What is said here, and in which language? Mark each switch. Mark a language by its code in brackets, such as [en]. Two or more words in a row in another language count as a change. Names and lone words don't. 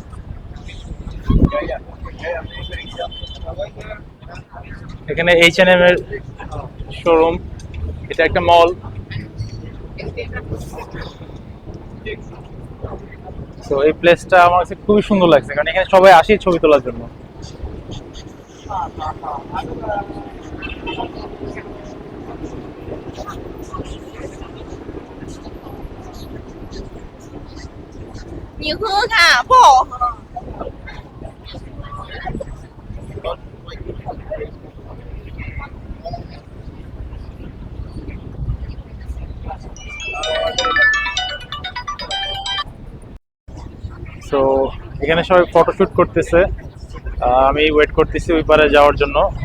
[bn] এখানে H&M এর শোরুম, এটা একটা মল। তো এই প্লেসটা আমার কাছে খুবই সুন্দর লাগছে, কারণ এখানে সবাই আসে ছবি তোলার জন্য। [zh] 你喝看不好喝。 [bn] তো এখানে সবাই ফটোশুট করতেছে, আমি ওয়েট করতেছি ওই পারে যাওয়ার জন্য।